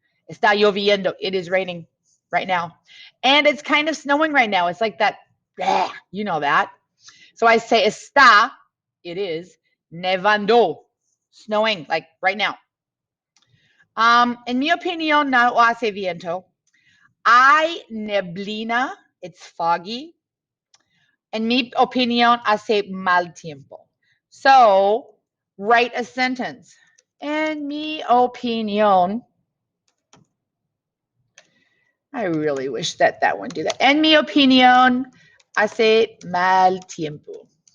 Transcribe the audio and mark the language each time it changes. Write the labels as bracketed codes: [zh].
[en] Está lloviendo, it is raining right now. And it's kind of snowing right now. It's like that, you know that. So I say está, it is, nevando, snowing, like right now. [es] En mi opinión, no hace viento. Hay neblina, it's foggy. En mi opinión, hace mal tiempo. [en] So, write a sentence. En mi opinión, I really wish that one do that. [es] En mi opinión, hace mal tiempo.